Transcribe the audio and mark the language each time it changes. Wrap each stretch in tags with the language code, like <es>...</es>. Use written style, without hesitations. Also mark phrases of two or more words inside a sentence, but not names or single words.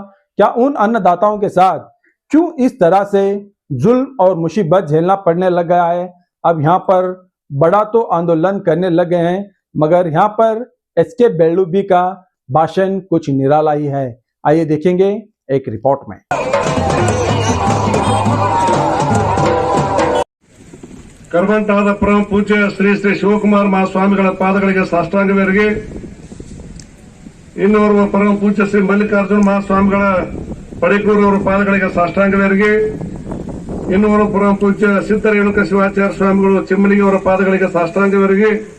<hi>क्या उन अन्नदाताओं के साथ क्यों इस तरह से जुल्म और मुसीबत झेलना पड़ने लग गया है? अब यहाँ पर बड़ा तो आंदोलन करने लग गए हैं मगर यहाँ पर एसके बेल्लू भी का भाषण कुछ निराला ही है। आइए देखेंगे एक रिपोर्ट में।</hi> <kn>ಕರ್ಮಂಟಾದ ಪರಮ ಪೂಜ್ಯ ಶ್ರೀ ಶ್ರೀ ಶಿವಕುಮಾರ ಮಹಾಸ್ವಾಮಿಗಳ ಪಾದಗಳಿಗೆ ಸಾಷ್ಟಾಂಗವೇರಿಗೆ, ಇನ್ನೋರ್ವ ಪರಮ ಪೂಜ್ಯ ಶ್ರೀ ಮಲ್ಲಿಕಾರ್ಜುನ ಮಹಾಸ್ವಾಮಿಗಳ ಪಡಿಕೂರವರ ಪಾದಗಳಿಗೆ ಸಾಷ್ಟಾಂಗವೇರಿಗೆ, ಇನ್ನೋರ್ವ ಪರಮ ಪೂಜ್ಯ ಸಿದ್ಧ ರೇಣುಕ ಶಿವಾಚಾರ್ಯ ಸ್ವಾಮಿಗಳು ಚಿಮ್ಮಲಿಗೆ ಅವರ ಪಾದಗಳಿಗೆ ಸಾಷ್ಟಾಂಗವೇರಿಗೆ,</kn>